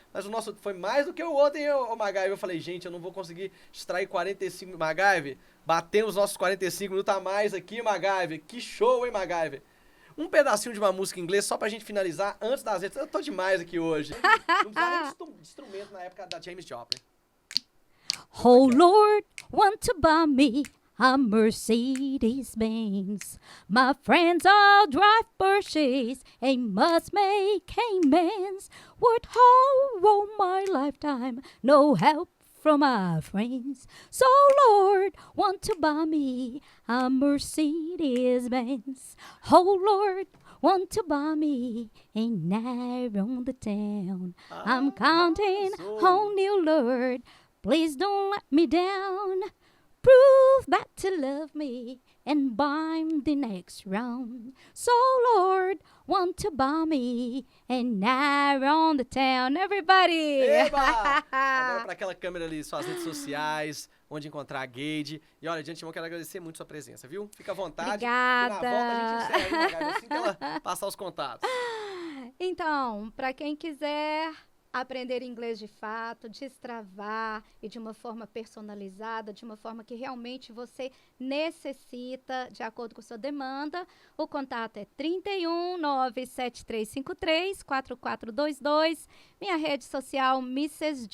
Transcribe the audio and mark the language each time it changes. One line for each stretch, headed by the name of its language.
Portuguese: Mas o nosso foi mais do que o outro, hein, MacGyver? Eu falei, gente, eu não vou conseguir extrair 45... MacGyver, batemos os nossos 45 minutos a mais aqui, MacGyver. Que show, hein, MacGyver? Um pedacinho de uma música em inglês só pra gente finalizar antes das redes. Eu tô demais aqui hoje. Não precisava nem de instrumento na época da James Joplin.
English: Oh Lord, want to buy me a Mercedes-Benz. My friends all drive Porsches and must make amends. Worked hard all my lifetime, no help from my friends. So Lord, want to buy me a Mercedes-Benz. Oh Lord, want to buy me a night on the town. I'm counting on you, Lord. Please don't let me down. Prove that you love me and buy the next round. So Lord, want to buy me and night on the town. Everybody!
Portuguese: Eba! Agora pra aquela câmera ali, suas redes sociais, onde encontrar a Gade. E olha, de antemão, quero agradecer muito sua presença, viu? Fica à vontade. Obrigada! E na volta a gente encerra, hein, MacGyver? Assim que ela passar os contatos. Então, para quem quiser aprender inglês de fato, destravar e de uma forma personalizada, de uma forma que realmente você necessita, de acordo com sua demanda, o contato é 31 97353 4422, minha rede social Mrs.